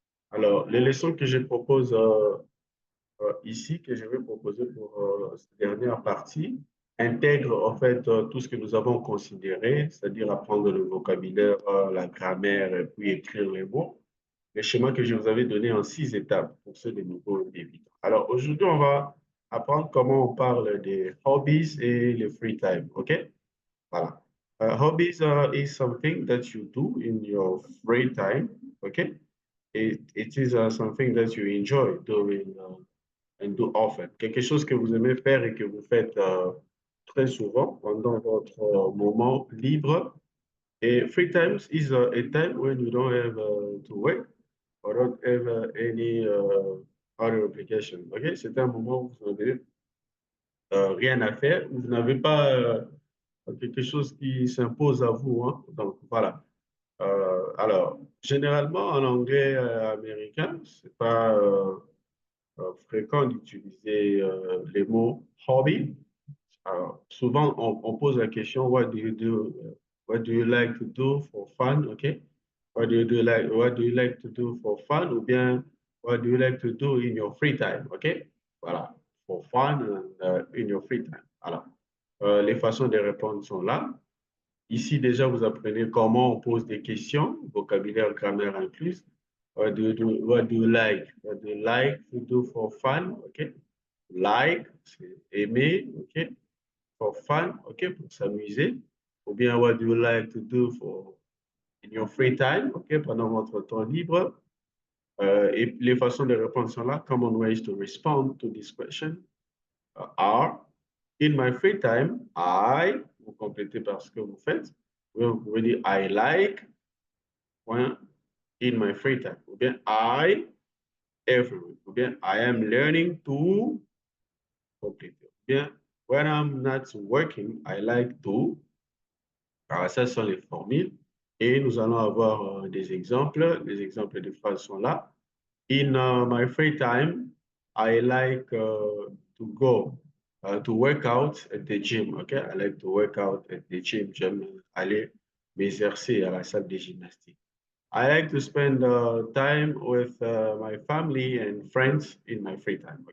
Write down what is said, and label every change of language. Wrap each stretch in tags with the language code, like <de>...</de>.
<fr>Alors, les leçons que je propose ici, que je vais proposer pour cette dernière partie, intègrent en fait tout ce que nous avons considéré, c'est-à-dire apprendre le vocabulaire, la grammaire et puis écrire les mots. Le schéma que je vous avais donné en 6 étapes pour ceux des nouveaux débutants. Alors aujourd'hui, on va apprendre comment on parle des hobbies et le</fr> <en>free time.</en> <fr>OK? Voilà.</fr> <en>Hobbies is something that you do in your free time. OK? It is something that you enjoy doing and do often.</en> <fr>Quelque chose que vous aimez faire et que vous faites très souvent pendant votre moment libre.</fr> <en>Et free times is a time when you don't have to work or don't have any other application. OK?</en> <fr>C'est un moment où vous n'avez rien à faire, où vous n'avez pas quelque chose qui s'impose à vous, hein. Donc, voilà. Alors, généralement, en anglais américain, c'est pas fréquent d'utiliser les mots hobby. Alors, souvent, on pose la question,</fr> <en>what do you do? What do you like to do for fun? OK? What do you like to do for fun?</en> <fr>Ou bien,</fr> <en>what do you like to do in your free time? OK? Voilà. For fun and in your free time.</en> <fr>Alors, les façons de répondre sont là. Ici, déjà, vous apprenez comment on pose des questions, vocabulaire, grammaire incluse.</fr> <en>What do you like? What do you like to do for fun?</en> <fr>OK?</fr> <en>Like,</en> <fr>c'est aimer, OK?</fr> <en>For fun,</en> <fr>OK? Pour s'amuser. Ou bien,</fr> <en>what do you like to do for in your free time? OK?</en> <fr>Pendant votre temps libre. Et les façons de répondre sont là.</fr> <en>Common ways to respond to this question are in my free time,</en> <fr>vous complétez par ce que vous faites. Vous pouvez dire</fr> <en>I like, point, in my free time.</en> <fr>Ou bien</fr> <en>I, every week. Ou bien I am learning to,</en> <fr>compléter. Ou bien</fr> <en>when I'm not working, I like to.</en> <fr>Alors, ça sont les formules. Et nous allons avoir des exemples. Les exemples de phrases sont là.</fr> <en>In my free time, I like to go to work out at the gym. Okay, I like to work out at the gym.</en> <fr>J'aime aller m'exercer à la salle de gymnastique.</fr> <en>I like to spend time with my family and friends in my free time.</en>